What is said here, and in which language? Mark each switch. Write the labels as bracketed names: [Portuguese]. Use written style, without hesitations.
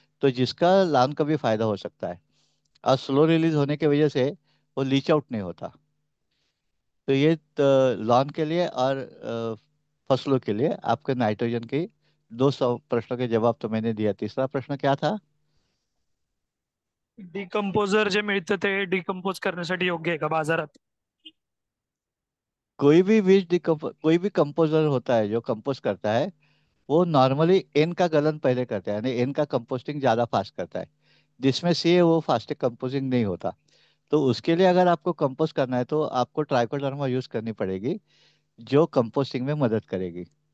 [Hindi] तो जिसका लान का भी फायदा हो सकता है। और स्लो रिलीज होने की वजह से वो लीच आउट नहीं होता। तो ये लॉन के लिए और फसलों के लिए आपके नाइट्रोजन की 200 प्रश्नों के जवाब तो मैंने दिया। तीसरा प्रश्न क्या था? [Marathi] डिकम्पोजर जे मिळतं ते डिकम्पोज करण्यासाठी योग्य आहे का बाजारात? [Hindi] कोई भी कंपोजर होता है जो कंपोस्ट करता है, वो नॉर्मली एन का गलन पहले करता है, यानी एन का कंपोस्टिंग ज़्यादा फास्ट करता है। जिसमें सी है वो फास्ट कंपोजिंग नहीं होता। तो उसके लिए अगर आपको कंपोस्ट करना है तो आपको ट्राइकोडर्मा यूज करनी पड़ेगी, जो कंपोस्टिंग में मदद करेगी।